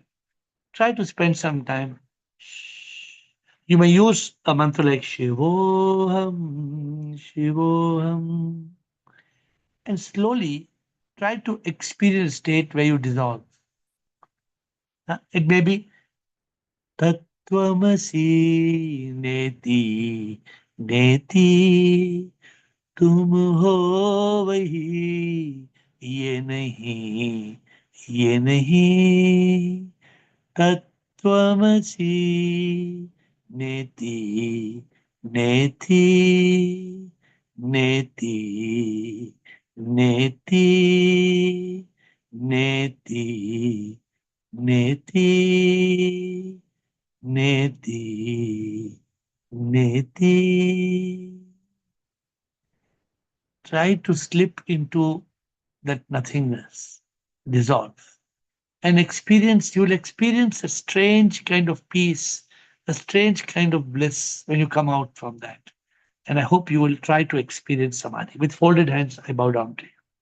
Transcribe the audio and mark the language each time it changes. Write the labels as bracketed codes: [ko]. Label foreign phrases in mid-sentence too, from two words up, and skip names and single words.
[en] Try to spend some time. You may use a mantra like [sa] शिवोऽहम्, शिवोऽहम्, [en] and slowly try to experience a state where you dissolve. It may be [sa] तत्त्वमसि नेति नेति [hi] तुम हो वही ये नहीं [sa] तत्त्वमसि नेति नेति नेति नेति नेति नेति नेति नेति. [en] Try to slip into that nothingness, dissolve. And you'll experience a strange kind of peace, a strange kind of bliss when you come out from that. And I hope you will try to experience Samadhi. With folded hands, I bow down to you.